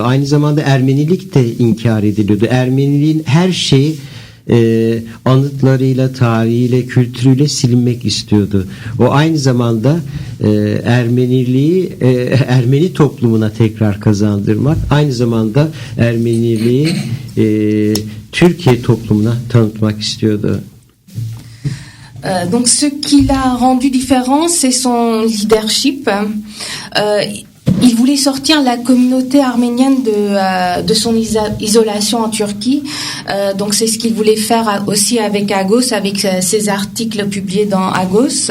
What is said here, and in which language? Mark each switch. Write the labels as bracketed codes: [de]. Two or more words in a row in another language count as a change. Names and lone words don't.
[tr] Aynı zamanda Ermenilik de inkar ediliyordu. Ermeniliğin her şeyi anıtlarıyla, tarihiyle, kültürüyle silinmek istiyordu. O aynı zamanda Ermeniliği Ermeni toplumuna tekrar kazandırmak, aynı zamanda Ermeniliği Türkiye toplumuna tanıtmak istiyordu. [fr] Donc ce qui l'a rendu différent, c'est son leadership. Il voulait sortir la communauté arménienne de son isolation en Turquie. Donc c'est ce qu'il voulait faire aussi avec Agos, avec ses articles publiés dans Agos.